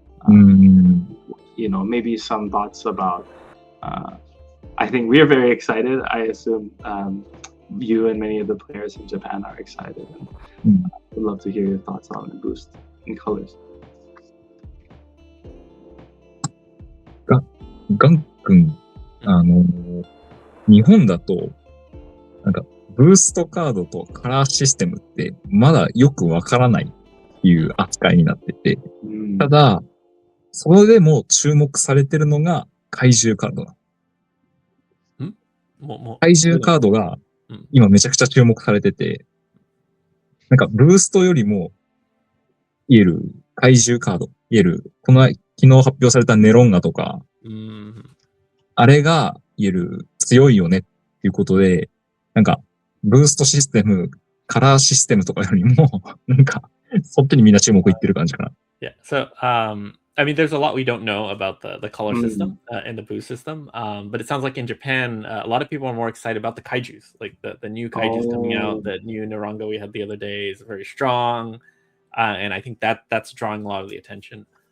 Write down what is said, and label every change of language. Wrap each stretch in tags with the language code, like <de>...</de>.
<en>You know, maybe some thoughts about. I think we are very excited. I assume you and many of the players in Japan are excited. And I'd love to hear your thoughts on the boost in colors.</en> <ja>ガン君、日本だと、なんか、ブーストカードとカラーシステムってまだよくわからないっていう扱いになってて、ただ、それでも注目されてるのが怪獣カードだ。怪獣カードが今めちゃくちゃ注目されてて、なんかブーストよりも言える怪獣カード、言える、昨日発表されたネロンガとか、あれが言える強いよねっていうことで、なんかブーストシステム、カラーシステムとかよりも、なんかそっちにみんな注目いってる感じかな。</ja> <en>Yeah, so I mean, there's a lot we don't know about the color system and the boost system, but it sounds like in Japan, a lot of people are more excited about the kaijus, like the new kaijus coming out. The new Naronga we had the other day is very strong, and I think that's drawing a lot of the attention.</en>